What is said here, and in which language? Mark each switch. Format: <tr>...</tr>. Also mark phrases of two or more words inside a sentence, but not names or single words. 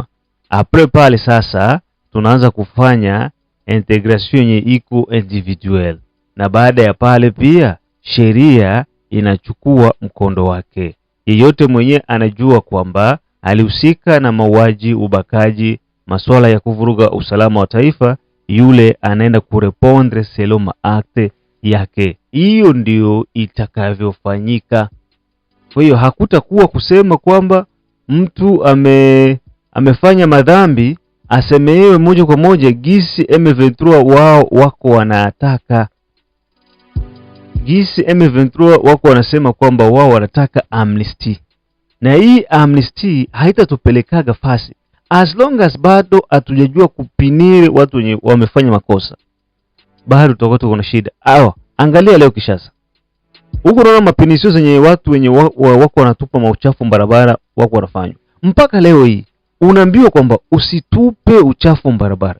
<sw>Après pale sasa tunaanza kufanya integration yenye iko individual, na baada ya pale pia sheria inachukua mkondo wake. Yeyote mwenye anajua kwamba alihusika na mauaji, ubakaji, masuala ya kuvuruga usalama wa taifa, yule anaenda kurepondre</sw> <fr>selon acte</fr> <sw>yake. Hiyo ndio itakavyofanyika. Kwa hiyo hakutakuwa kusema kwamba mtu amefanya madhambi asemewe moja kwa moja gisi M23 wao wako wanataka. Gisi M23 wako wanasema kwamba wao wanataka amnesty. Na hii amnesty haitatupelekaga fasi</sw> <en>as long as</en> <sw>bado hatujajua kupinire watu wenye wamefanya makosa. Bado tutakuwa tuko na shida. Angalia leo Kishasa. Huko naona mapinisho zenye watu wenye wako wanatupa mauchafu barabara wako wanafanywa. Mpaka leo hii unaambiwa kwamba usitupe uchafu barabara.</sw>